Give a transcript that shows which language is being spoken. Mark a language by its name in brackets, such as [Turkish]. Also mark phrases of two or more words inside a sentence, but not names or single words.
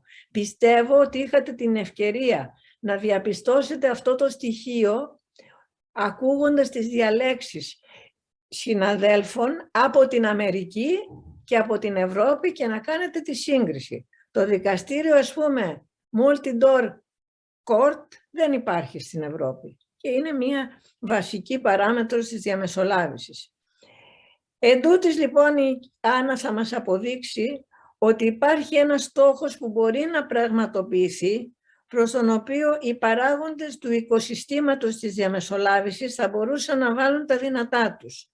[Greek] Πιστεύω ότι είχατε την ευκαιρία να διαπιστώσετε αυτό το στοιχείο ακούγοντας τις διαλέξεις συναδέλφων από την Αμερική και από την Ευρώπη και να κάνετε τη σύγκριση. Το δικαστήριο, ας πούμε, [English] multi-door court [Greek] δεν υπάρχει στην Ευρώπη και είναι μια βασική παράμετρος της διαμεσολάβησης. Εν τούτης, λοιπόν, η Άννα θα μας αποδείξει ότι υπάρχει ένας στόχος που μπορεί να πραγματοποιηθεί, προς τον οποίο οι παράγοντες του οικοσυστήματος της διαμεσολάβησης θα μπορούσαν να βάλουν τα δυνατά τους.